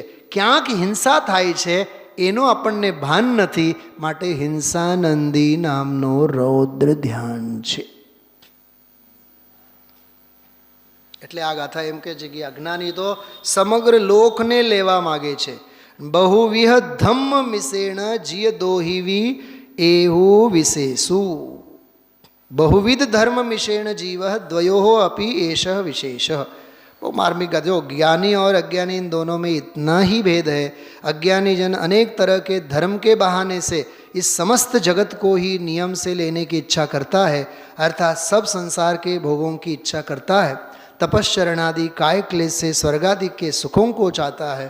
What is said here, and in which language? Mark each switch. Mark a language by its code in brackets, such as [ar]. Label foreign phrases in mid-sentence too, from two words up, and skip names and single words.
[gu] ક્યાંક હિંસા થાય છે એનો આપણને ભાન નથી, માટે હિંસાનંદી નામનો રૌદ્ર ધ્યાન છે. એટલે આ ગાથા એમ કહે છે કે અજ્ઞાની તો સમગ્ર લોકને લેવા માગે છે. [pra] બહુવિહ ધમ્મ મિશેણ જીય દોહિવી એવું વિશેષુ. [sa] बहुविध धर्म मिशेण जीव द्वयोः अपि एषः विशेष. [hi] वो मार्मिक जो ज्ञानी और अज्ञानी इन दोनों में इतना ही भेद है. अज्ञानी जन अनेक तरह के धर्म के बहाने से इस समस्त जगत को ही नियम से लेने की इच्छा करता है, अर्थात सब संसार के भोगों की इच्छा करता है. तपश्चरणादि काय क्लेश से स्वर्गादि के सुखों को चाहता है.